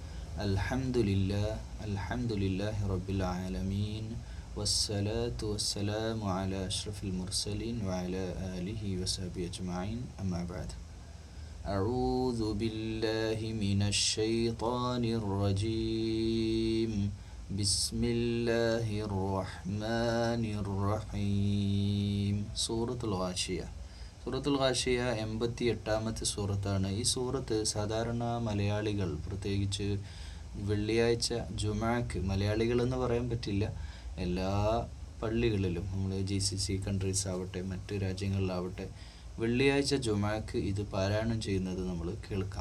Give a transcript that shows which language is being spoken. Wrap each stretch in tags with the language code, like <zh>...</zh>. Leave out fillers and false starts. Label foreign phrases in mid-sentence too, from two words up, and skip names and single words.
<ar>الحمد لله رب العالمين والصلاة والسلام على أشرف المرسلين وعلى آله وصحبه أجمعين. أما بعد، أعوذ بالله من الشيطان الرجيم. بسم الله الرحمن الرحيم. سورة الغاشية.</ar> <ml>സൂറത്തുൽ ഗാഷിയ 88-ാമത്തെ സൂറത്താണ്. ഈ സൂറത്ത് സാധാരണ മലയാളികൾ, പ്രത്യേകിച്ച് വെള്ളിയാഴ്ച ജുമാക്ക്, മലയാളികളെന്ന് പറയാൻ പറ്റില്ല, എല്ലാ പള്ളികളിലും, നമ്മൾ</ml> <en>GCC countries</en> <ml>ആവട്ടെ മറ്റ് രാജ്യങ്ങളിലാവട്ടെ, വെള്ളിയാഴ്ച ജുമാക്ക് ഇത് പാരായണം ചെയ്യുന്നത് നമ്മൾ കേൾക്കാം.</ml>